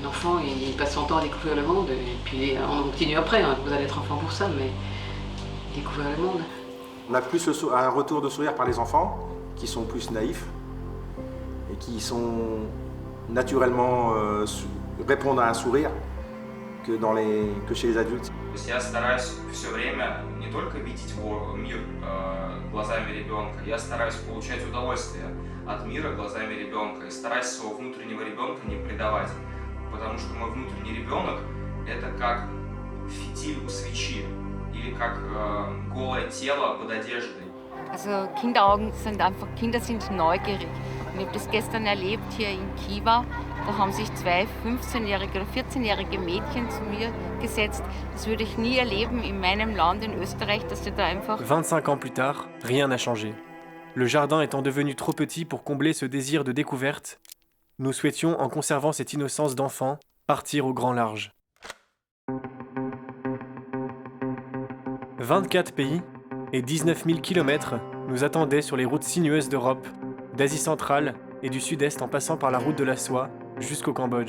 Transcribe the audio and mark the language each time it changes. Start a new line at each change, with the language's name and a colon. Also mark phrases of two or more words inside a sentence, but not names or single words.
French: Un enfant, il passe son temps à découvrir le monde, et puis on continue après, hein. Vous allez être enfant pour ça, mais découvrir le monde. On a plus un retour de sourire par les enfants, qui sont plus naïfs, et qui sont naturellement répondent à un sourire que chez les adultes.
Russian: Я стараюсь все время не только видеть мир глазами ребенка, я стараюсь получать удовольствие от мира глазами ребенка и стараюсь своего внутреннего ребенка не предавать, потому что мой внутренний ребенок это как фитиль у свечи или как голое тело под одеждой.
German: Also Kinder sind neugierig. Ich habe das gestern erlebt hier in Khiva. Da haben sich 2 15-jährige oder 14-jährige Mädchen zu mir gesetzt. Das würde ich nie erleben in meinem Land, in Österreich, dass sie da einfach...
French: 25 ans plus tard, rien n'a changé. Le jardin étant devenu trop petit pour combler ce désir de découverte, nous souhaitions, en conservant cette innocence d'enfant, partir au grand large. 24 pays et 19 000 kilomètres nous attendaient sur les routes sinueuses d'Europe, d'Asie centrale et du Sud-Est en passant par la route de la soie jusqu'au Cambodge.